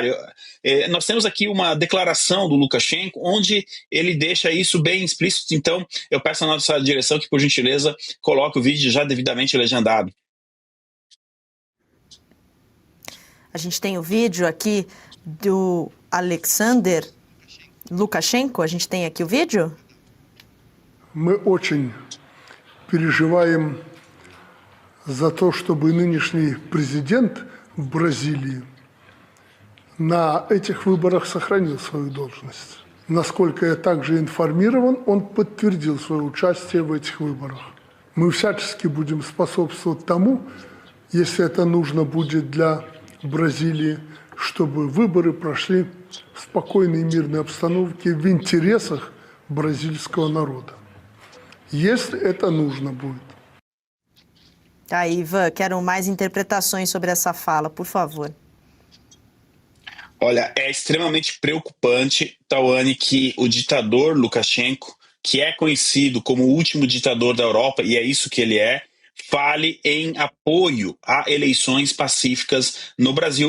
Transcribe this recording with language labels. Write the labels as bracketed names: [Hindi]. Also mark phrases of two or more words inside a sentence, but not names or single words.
[Portuguese] Nós temos aqui uma declaração do Lukashenko, onde ele deixa isso bem explícito. Então eu peço à nossa direção que, por gentileza, coloque o vídeo já devidamente legendado. A gente tem o vídeo aqui do Alexander Lukashenko. A gente tem aqui o vídeo. [Russian] Мы очень переживаем за то, чтобы нынешний президент в Бразилии на этих выборах сохранил свою должность. Насколько я также информирован, он подтвердил свое участие в этих выборах. Мы всячески будем способствовать тому, если это нужно будет для Бразилии, чтобы выборы прошли в спокойной и мирной обстановке в интересах бразильского народа. Если это нужно будет. [Portuguese] Tá, Ivan, quero mais interpretações sobre essa fala, por favor. Olha, é extremamente preocupante, Tauane, que o ditador Lukashenko, que é conhecido como o último ditador da Europa, e é isso que ele é, fale em apoio a eleições pacíficas no Brasil.